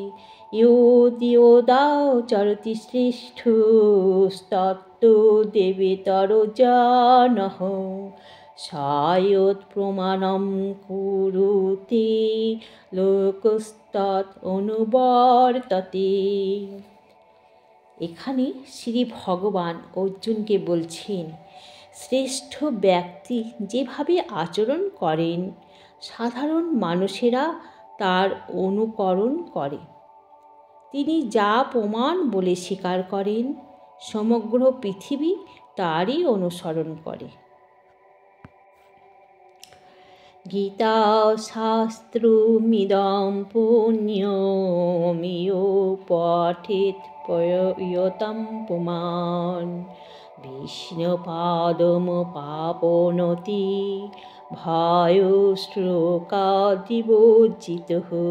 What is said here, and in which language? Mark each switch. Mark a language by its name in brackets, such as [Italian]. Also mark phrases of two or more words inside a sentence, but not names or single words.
[Sanskrit] योदाचरति श्रेष्ठस्तत्तु देवेतरो जनः सायत्प्रमाणं कुरुते लोकस्तत् অনুবর্ততে। [Bangla] এখানে শ্রী ভগবান অর্জুনকে বলছেন, শ্রেষ্ঠ ব্যক্তি যেভাবে আচরণ করেন সাধারণ মানুষেরা তার অনুকরণ করে। তিনি যা প্রমাণ বলে স্বীকার করেন সমগ্র পৃথিবী তারই অনুসরণ করে। [Sanskrit] গীতা শাস্ত্রমিদং পুণ্যমিয়ো পঠেৎ প্রয়তং পুমাन् বিষ্ণুপাদমপাপনতি ভয়শ্লোকাদিবর্জিতঃ।